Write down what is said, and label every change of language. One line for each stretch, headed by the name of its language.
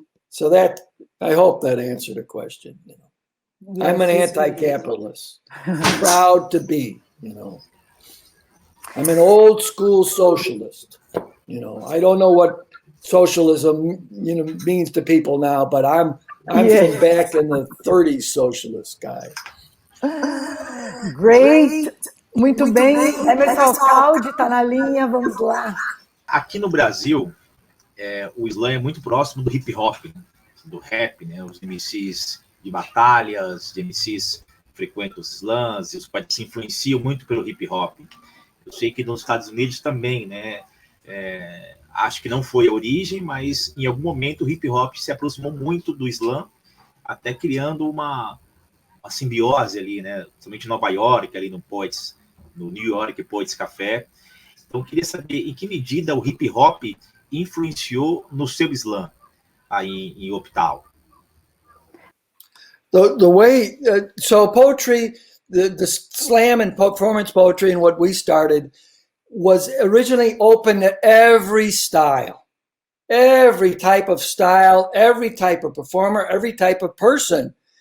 English: So that, I hope that answered the question. Yes, I'm an anti-capitalist, proud to be. I'm an old school socialist. I don't know what socialism means to people now, but I'm from back in the 30s socialist guy. Great.
Portuguese: Muito bem. Emerson Alcaide está na linha, vamos lá. Aqui no Brasil, o slam é muito próximo do hip hop, do rap, né? Os MCs de batalhas, de MCs frequentam os slams, os quais se influenciam muito pelo hip hop. Eu sei que nos Estados Unidos também, né? Acho que não foi a origem, mas em algum momento o hip hop se aproximou muito do slam, até criando uma simbiose ali, né? Somente em Nova York, ali no New York Poets Café. Então, eu queria saber em que medida o hip hop influenciou no seu slam aí em Optal.
English: The way, so poetry, the slam and performance poetry and what we started was originally open to every style, every type of style, every type of performer, every type of person.